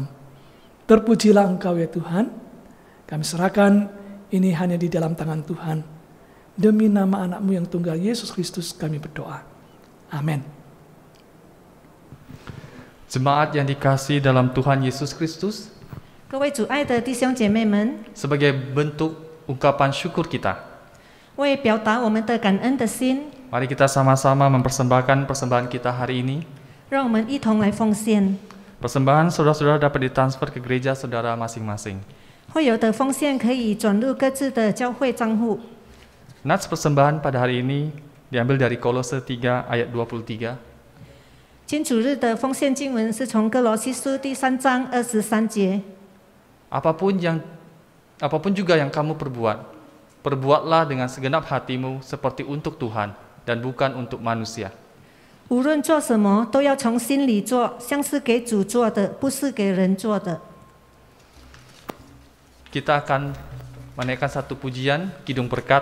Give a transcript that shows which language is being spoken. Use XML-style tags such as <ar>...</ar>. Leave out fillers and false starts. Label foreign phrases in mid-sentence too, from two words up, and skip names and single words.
<id>Terpujilah Engkau ya Tuhan. Kami serahkan ini hanya di dalam tangan Tuhan. Demi nama anak-Mu yang tunggal Yesus Kristus kami berdoa. Amin. Jemaat yang dikasihi dalam Tuhan Yesus Kristus,</id> <zh>各位主爱的弟兄姐妹们，</zh> <id>sebagai bentuk ungkapan syukur kita,</id> <zh>为表达我们的感恩的心，</zh> <id>mari kita sama-sama mempersembahkan persembahan kita hari ini.</id> <zh>让我们一同来奉献。</zh> <id>Persembahan saudara-saudara dapat ditransfer ke gereja saudara masing-masing.</id> <zh>会有的奉献可以转入各自的教会账户。</zh> <id>Nats persembahan pada hari ini diambil dari Kolose 3 ayat 23.</id> <zh>今主日的奉献经文是从哥罗西书第3章23节。</zh> <id>Apapun juga yang kamu perbuat, perbuatlah dengan segenap hatimu seperti untuk Tuhan dan bukan untuk manusia.</id> <zh>无论做什么，都要从心里做，像是给主做的，不是给人做的。</zh> <id>Kita akan menaikkan satu pujian, Kidung Berkat.</id>